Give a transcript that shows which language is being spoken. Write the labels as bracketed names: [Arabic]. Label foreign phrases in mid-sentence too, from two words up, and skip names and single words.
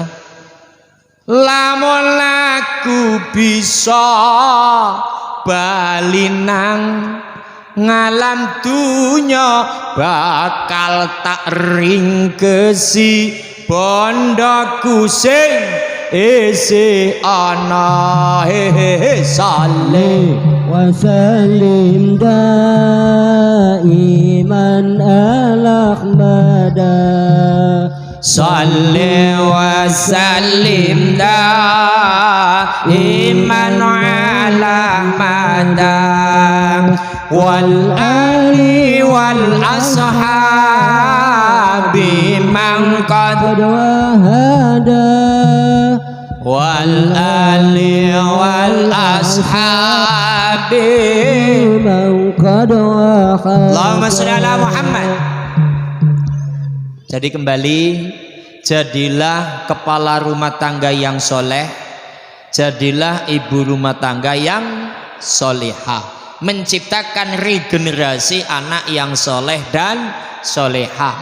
[Javanese] Lamun aku bisa bali nang ngalam dunya bakal tak ringkesi bondoku sing isi ana saleh [Arabic] وسلم دائما على أحمدا صل وسلم دائما على مادم والآل والأصحاب من قد wahada والآل والأصحاب من قد وحدا. اللهم صل على محمد. [Indonesian] Jadi kembali, jadilah kepala rumah tangga yang soleh, jadilah ibu rumah tangga yang solehah, menciptakan regenerasi anak yang soleh dan solehah.